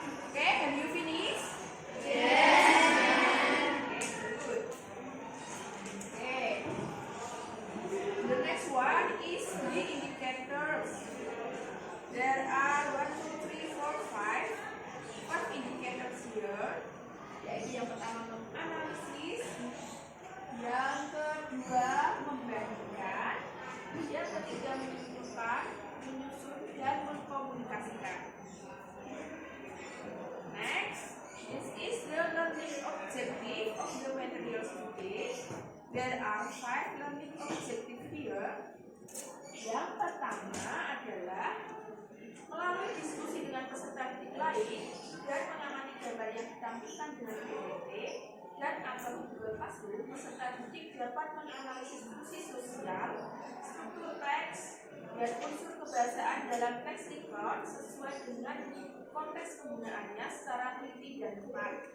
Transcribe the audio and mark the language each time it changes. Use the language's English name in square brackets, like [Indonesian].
[English] Okay, have you finished? Okay. The next one is the indicators. There are 1, 2, 3, 4, 5 indicators here. [Indonesian] Yaitu yang pertama menganalisis, yang kedua membandingkan, yang ketiga menyimpulkan, menyusun dan mengkomunikasikan. [English] Next, this is the learning objective of the materials today. There are 5 learning objectives here. [Indonesian] Yang pertama adalah melalui diskusi dengan peserta didik lain dan mengamati gambar yang ditampilkan dengan PPT dan atau Google Classroom, peserta didik dapat menganalisis fungsi sosial, struktur teks, dan unsur kebahasaan dalam teks record sesuai dengan konteks penggunaannya secara teliti dan tepat.